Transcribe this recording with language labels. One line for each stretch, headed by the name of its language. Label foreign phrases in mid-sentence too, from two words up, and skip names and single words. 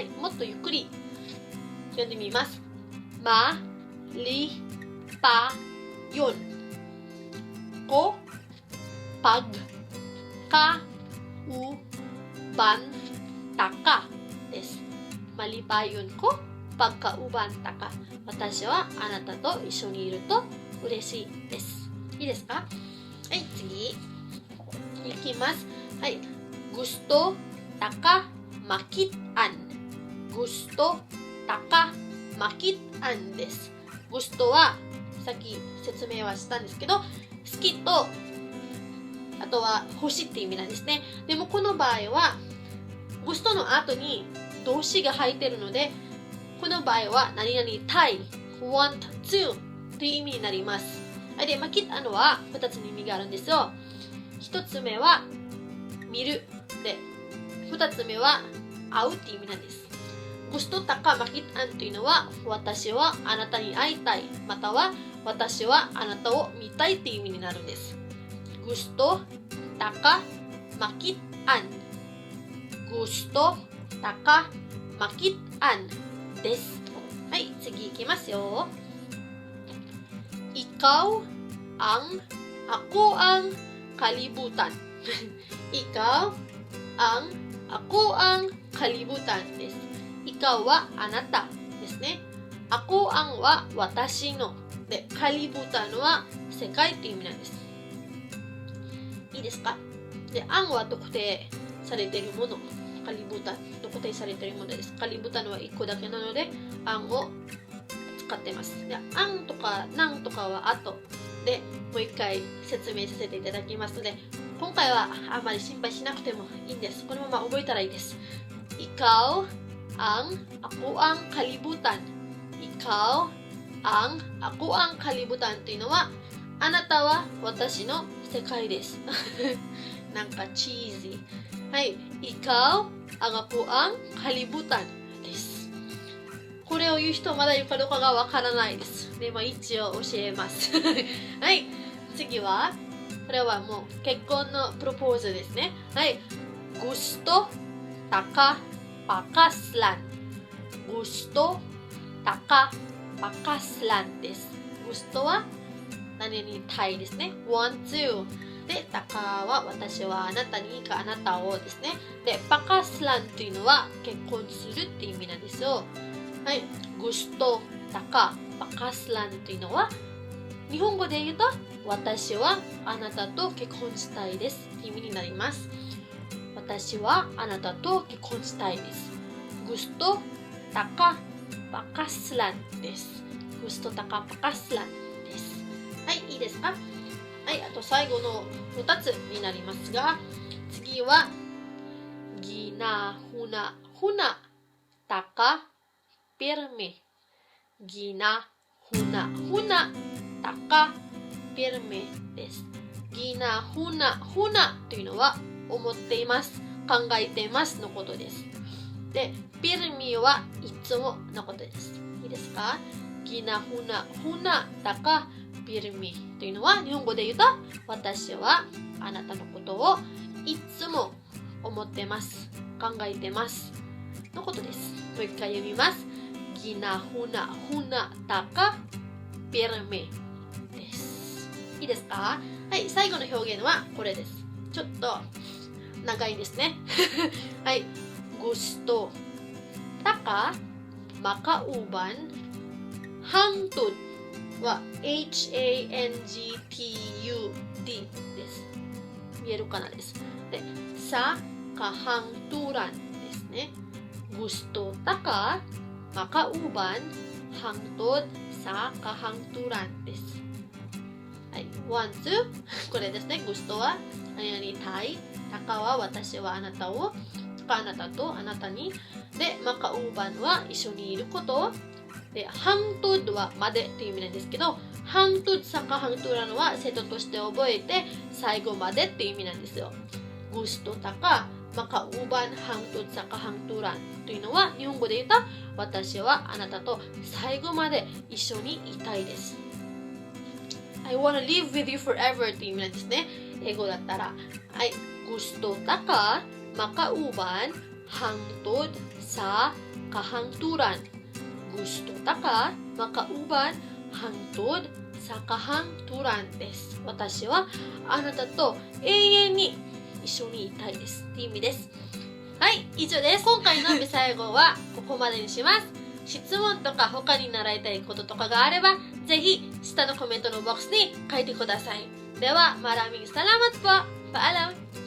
Japanese: もっとゆっくり読んでみます。
Cebuano: Malipayon ko pag kauban taka
Japanese: です。
Cebuano: Malipayon ko pag kauban taka.
Japanese: 私はあなたと一緒にいると嬉しいです。いいですか？はい、次いきます。はい。
Cebuano: Gusto taka makitaan gusto taka makitan
Japanese: です。gusto はさっき説明はしたんですけど、好きとあとは欲しいっていう意味なんですね。でもこの場合はgusto の後に動詞が入ってるので、この場合は何々たい
English: want to
Japanese: という意味になります。で、makitan は2つの意味があるんですよ。1つ目は見るで、2つ目は会うっていう意味なんです。
Cebuano: gusto taka makitan
Japanese: というのは私はあなたに会いたい、または私はあなたを見たいっていう意味になるんです。
Cebuano: gusto taka makitan gusto taka makitan
Japanese: です。
Cebuano: はい、次いきますよ。Ikaw ang, ako ang kalibutan. Ikaw ang, ako ang kalibutan
Japanese: です。ikaw はあなたですね。
Cebuano: ako ang
Japanese: は私の。で、kalibutan は世界っていう意味なんです。いいですか？で、ang は特定されているもの。kalibutan 特定されているものです。kalibutan は1個だけなので、ang を使ってます。で、ang とかなんとかは後でもう一回説明させていただきますので、今回はあまり心配しなくてもいいんです。このまま覚えたらいいです。
Cebuano: ikaw ang, ako ang kalibutan. ikaw ang, ako ang kalibutan
Japanese: というのは、あなたは私の世界です。なんかチーズ。はい。
Cebuano: ikaw ang, ako ang kalibutan
Japanese: です。これを言う人はまだいるかどうかがわからないです。でも一応教えます。はい。次は、これはもう結婚のプロポーズですね。はい。
Cebuano: gusto taka pakaslan gusto taka pakaslan
Japanese: です。gusto は何々たいですね。
English: want to
Japanese: で、taka は私はあなたにかあなたをですね。で、pakaslan というのは結婚するっていう意味なんですよ。はい。
Cebuano: gusto taka pakaslan
Japanese: というのは日本語で言うと私はあなたと結婚したいですっていう意味になります。私はあなたと結婚したいです。
Cebuano: gusto taka pakaslan
Japanese: です。
Cebuano: gusto taka pakaslan
Japanese: です。はい、いいですか？はい、あと最後の2つになりますが、次は
Cebuano: ginahuna huna taka pirme ginahuna huna taka pirme
Japanese: です。
Cebuano: ginahuna huna
Japanese: というのは思っています、考えていますのことです。で、pirmi はいつものことです。いいですか？
Cebuano: ginahuna huna taka pirmi
Japanese: というのは日本語で言うと私はあなたのことをいつも思ってます、考えてますのことです。もう一回読みます。
Cebuano: ginahuna huna taka pirmi
Japanese: です。いいですか？はい、最後の表現はこれです。ちょっと長いですね。はい。
Cebuano: gusto taka makauban hangtud
Japanese: は HANGTUD です。見えるかなです。で、
Cebuano: sa kahangturan
Japanese: ですね。
Cebuano: gusto taka makauban hangtud sa kahangturan
Japanese: です。はい。
English: want to
Japanese: これですね。gusto は何々たい。taka は私はあなたを。あなたとあなたに。で、makauban は一緒にいること。で、hangtud はまでっていう意味なんですけど、
Cebuano: hangtud sa kahangturan
Japanese: はセットとして覚えて最後までっていう意味なんですよ。
Cebuano: gusto taka makauban hangtud sa kahangturan
Japanese: というのは日本語で言うと私はあなたと最後まで一緒にいたいです。
English: I wanna live with you forever
Japanese: っていう意味なんですね。英語だったら。はい。
Cebuano: gusto taka makauban hangtud sa kahangturan gusto taka makauban hangtud sa kahangturan
Japanese: です。私はあなたと永遠に一緒にいたいですっていう意味です。はい、以上です。今回のビサイ語はここまでにします。質問とか他に習いたいこととかがあればぜひ下のコメントのボックスに書いてください。では、
Filipino: maraming salamat po. Paalam!